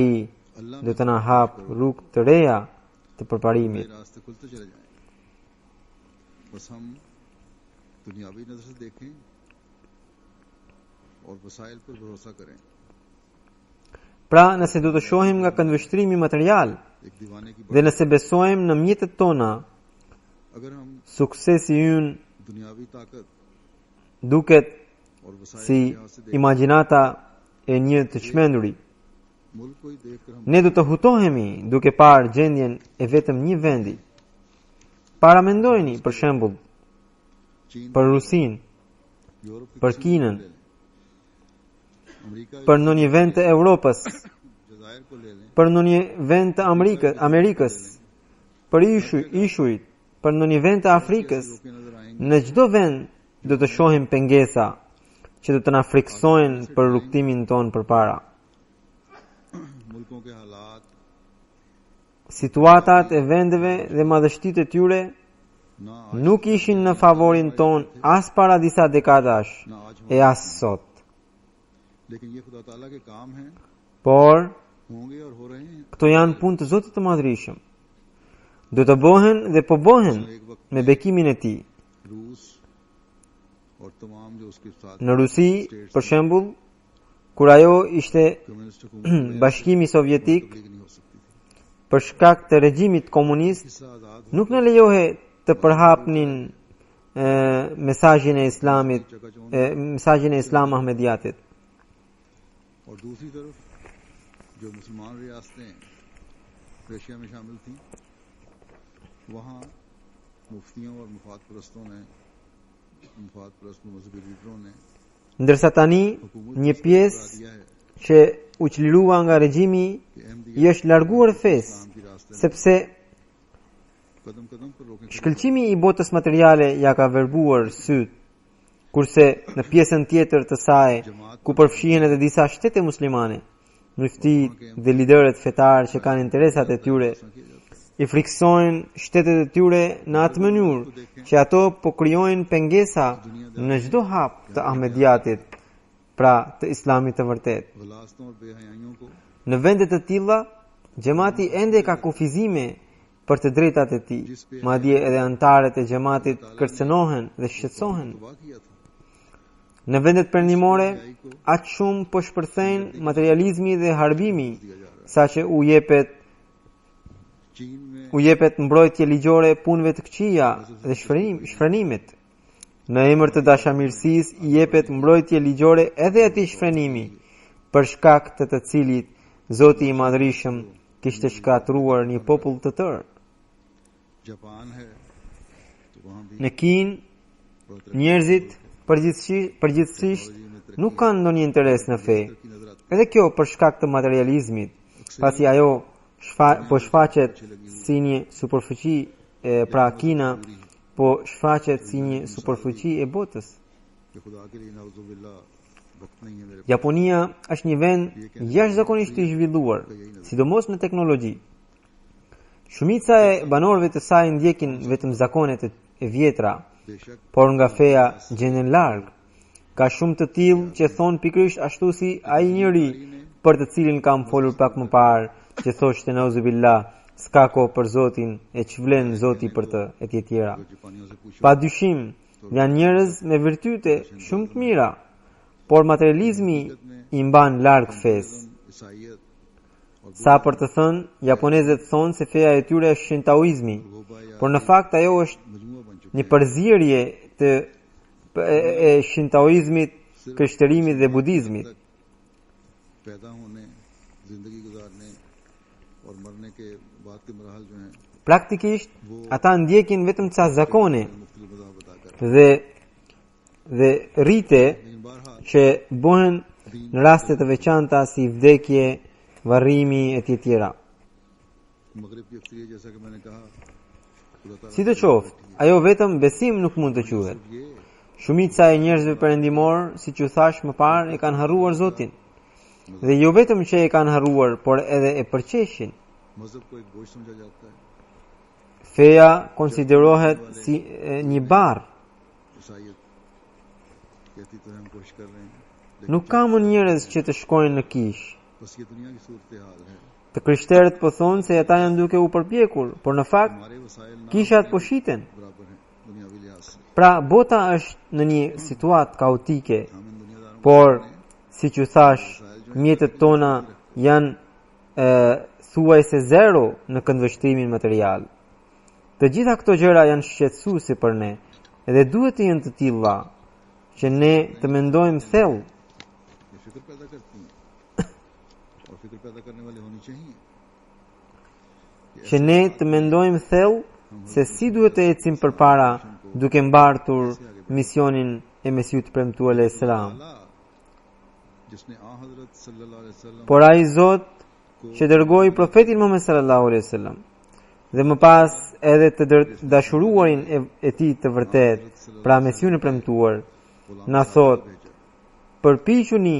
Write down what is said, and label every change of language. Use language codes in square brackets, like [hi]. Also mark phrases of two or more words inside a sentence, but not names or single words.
[ur] अल्लाह [sq] do të na hap rrugë të reja të [ur] में [sq] përparimit. [ur] راستے کھلتے چلے جائیں بس ہم دنیاوی نظر سے دیکھیں اور وسائل پر بھروسہ کریں [sq] Pra, nëse do të shohim nga këndvështrimi material [ur] ایک دیوانے کی [sq] dhe nëse besojmë në mjetet tona, [ur] اگر ہم [sq] suksesi ynë [ur] دنیاوی طاقت [sq] duket [ur] اور وسائل [sq] si [ur] کے لحاظ سے دیکھیں [sq] imagjinata e një të çmenduri. [ur] ملک کو ہی دیکھ کر ہم [sq] Ne do të hutohemi duke parë gjendjen e vetëm një vendi. Paramendojeni, për shembull, [ur] चीन [sq] për Rusinë, [ur] یورپ کے [sq] për [ur] किसी [sq] Kinën, [ur] ملک کو لے لیں، امریکہ [sq] për ndonjë vend të Evropës, [ur] جزائر کو لے لیں [sq] për ndonjë vend të Amerikës, për ishujt, për ndonjë vend të Afrikës, [ur] روکے نظر آئیں گے [sq] në çdo vend do të shohim pengesa që do të na friksojnë për rrugtimin ton përpara. [ur] ملکوں کے حالات [sq] Situatat e vendeve dhe madhështitë e tyre [ur] ना [sq] nuk ishin në favorin ton as para disa dekadash [ur] نہ آج [sq] e [ur] हो [sq] as sot. [ur] لیکن یہ خدا تعالیٰ کے کام ہیں [sq] Por [ur] ہوں گے اور ہو رہے ہیں [sq] këto janë punë të Zotit të Madhërisëm. Do të bëhen dhe po bëhen [ur] ایک وقت [sq] me bekimin e tij. [ur] روس اور تمام جو اس کے ساتھ [sq] Në Rusi, për shembull, kur ajo ishte [ur] کمیونسٹ حکومت [sq] Bashkimi Sovjetik, [ur] تبلیغ نہیں ہو سکتی تھی [sq] për shkak të regjimit komunist, [ur] حصہ آزاد ہو [sq] nuk në lejohe të përhapnin mesazhin e Islamit, mesazhin e Islam Ahmediatit. [ur] اور دوسری طرف جو مسلمان ریاستیں ایشیا میں شامل تھیں وہاں مفتیوں اور مفاد پرستوں نے مفاد پرست مذہبی لیڈروں نے [sq] Ndërsa tani [ur] हुकूमत [sq] një [ur] को [sq] pjesë [ur] کرا دیا ہے [sq] që u çlirua nga regjimi [ur] कि [sq] i është larguar fesë, [ur] اسلام کی راستے میں [sq] sepse [ur] قدم قدم پر روکنے کے [sq] shkëlqimi i botës materiale ja ka verbuar syt, kurse në pjesën tjetër të saj, ku përfshihen edhe disa shtete muslimane, muftit dhe liderët fetar që kanë interesat e tyre, i friksojnë shtetet e tyre në atë mënyrë që ato po krijojnë pengesa në çdo hap të Ahmediatit, pra të Islamit të vërtet. [ur] غلاظتوں اور بے حیائیوں کو [sq] Në vende të tilla, xhamati ende ka kufizime për të drejtat e tij. Madje edhe antarët e xhamatit kërcënohen dhe shqetësohen. [ur] تباہ کیا تھا [sq] Në vendet perëndimore, aq shumë po shpërthejnë materializmi dhe harbimi, saqë [ur] چین میں [sq] u jepet mbrojtje ligjore punëve të këqija dhe shfrenimit. Në emër të dashamirësisë i jepet mbrojtje ligjore edhe atij shfrenimi, për shkak të të cilit Zoti i Madhërisëm kishte shkatruar një popull të tërë. [ur] جاپان ہے تو وہاں بھی [sq] Në Kinë, njerëzit përgjithsisht nuk kanë ndonjë interes në fe. [ur] کی نظر آتی [sq] Edhe kjo për shkak të materializmit, pasi ajo po shfaqet si një superfuqi pra Kina po shfaqet si një superfuqi e botës. [ur] کہ خدا کے لیے نعوذباللہ وقت نہیں ہے میرے [sq] Japonia është një vend jashtëzakonisht i zhvilluar, sidomos në teknologji. Shumica e banorëve të saj ndjekin vetëm zakonet e vjetra, [ur] बेशक [sq] por nga feja gjenden larg. Ka shumë të tillë që thon pikërisht ashtu si ai njeri për të cilin kam folur pak më parë, që thoshte nauzubillah, s'ka kohë për Zotin e ç'vlen Zoti për të, etj. [ur] جاپانیوں سے پوچھو [sq] Pa dyshim, janë njerëz me virtyte shumë të mira, por materializmi i mban larg fesë. [ur] عیسائیت اور [sq] Sa për të thënë, japonezët thonë se feja e tyre është shintaoizmi, por në fakt ajo është [ur] مجموعہ بن چکے [sq] një përzierje të e shintaoizmit, krishterimit dhe budizmit. [ur] پیدا ہونے زندگی گزارنے اور مرنے کے بعد کے مرحلے جو ہیں [sq] Praktikisht, ata ndjekin vetëm ca zakone [ur] مختلف مذاہب بتا کر [sq] dhe rite [ur] لیکن بہرحال [sq] që bëhen në raste të veçanta si vdekje, varrimi etj. [ur] مغرب کی اکثریت جیسا کہ میں نے کہا خدا تعالیٰ [sq] Sidoqoftë, ajo vetëm besim nuk mund të quhet. [ur] ये [sq] Shumica e njerëzve perëndimor, siç u thash më parë, e kanë harruar Zotin. Dhe jo vetëm që e kanë harruar, por edhe e përqeshin. [ur] مذہب کو ایک بوجھ سمجھا جاتا ہے [sq] Feja konsiderohet si një barr. [ur] عیسائیت کہتی تو ہم کوشش کر رہے ہیں [sq] Nuk ka më njerëz që të shkojnë në kish. [ur] بس یہ دنیا کی صورت حال ہے [sq] Të krishterët po thonë se ata janë duke u përpjekur, por në fakt [ur] ہمارے وسائل نہ [sq] kishat po shiten. [ur] برابر ہیں دنیاوی لحاظ سے [sq] Pra bota është në një situatë kaotike, [ur] ہم ان دنیاداروں [sq] por siç u thash, mjetet tona janë thuajse zero në këndvështrimin material. Të gjitha këto gjëra janë shqetësuese për ne, edhe duhet të jenë të tilla që ne të mendojmë thellë, [ur] یہ فکر پیدا کرتی ہیں اور فکر پیدا کرنے والی ہونی چاہیے [sq] që ne të mendojmë thellë se si duhet të ecim përpara duke mbartur misionin e Mesiut premtuar [ar] علیہ السلام. [ur] اللہ جس نے آں حضرت [ar] صلی اللہ علیہ وسلم [sq] Por ai Zot që dërgoi profetin Muhammed [ar] صلی اللہ علیہ وسلم [sq] dhe më pas edhe të dashuruarin e tij të vërtet, pra Mesiun e premtuar, na thot: përpiquni